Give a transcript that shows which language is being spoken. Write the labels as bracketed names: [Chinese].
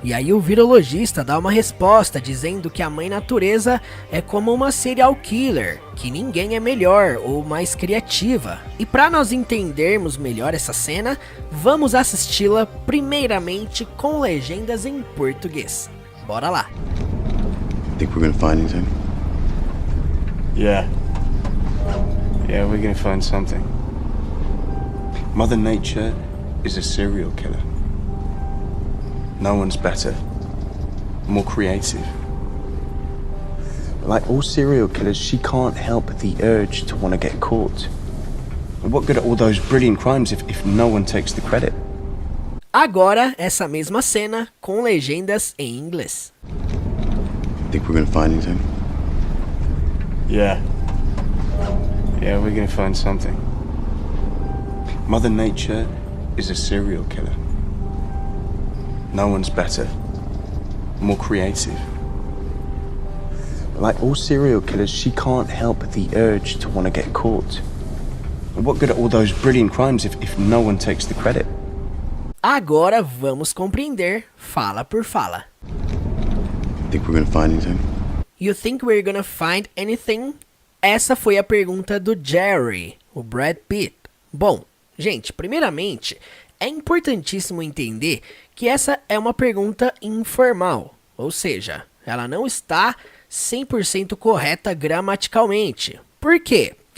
[Portuguese] E aí o virologista dá uma resposta dizendo que a mãe natureza é como uma serial killer, que ninguém é melhor ou mais criativa. E para nós entendermos melhor essa cena, vamos assisti-la primeiramente com legendas em português. Bora lá! [English] Think we're gonna find anything? Yeah, we're gonna find something. Mother Nature is a serial killer. No one's better, more creative. Like all serial killers, she can't help the urge to want to get caught. And what good are all those brilliant crimes if no one takes the credit? [Portuguese] Agora, essa mesma cena com legendas em inglês. [English] Think we're gonna find anything? Yeah, we're gonna find something. Mother Nature is a serial killer. No one's better, more creative. Like all serial killers, she can't help the urge to want to get caught. And what good are all those brilliant crimes if no one takes the credit? [Portuguese] Agora vamos compreender fala por fala. [English] Think we're gonna find anything? You think we're gonna find anything? [Portuguese] Essa foi a pergunta do Jerry, o Brad Pitt. Bom, gente, primeiramente, é importantíssimo entender que essa é uma pergunta informal, ou seja, ela não está 100% correta gramaticalmente. Por quê?